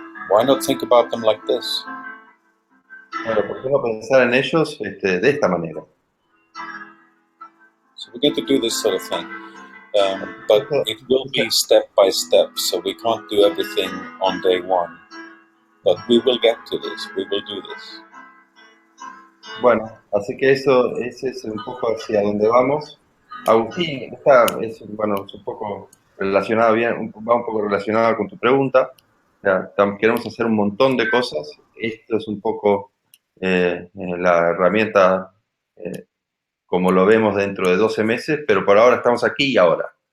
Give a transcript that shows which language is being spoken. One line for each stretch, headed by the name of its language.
English: Why not think about them like this?
Spanish: Bueno, ¿por qué no pensar en ellos de esta manera?
English: So we're going to do this sort of thing, but it will be step by step. So we can't do everything on day one, but we will get to this. We will do this.
Spanish: Bueno, así que ese es un poco hacia donde vamos. Agustín, es un poco relacionado va un poco relacionado con tu pregunta. O sea, queremos hacer un montón de cosas. Esto es un poco la herramienta como lo vemos dentro de 12 meses, pero por ahora estamos aquí y ahora.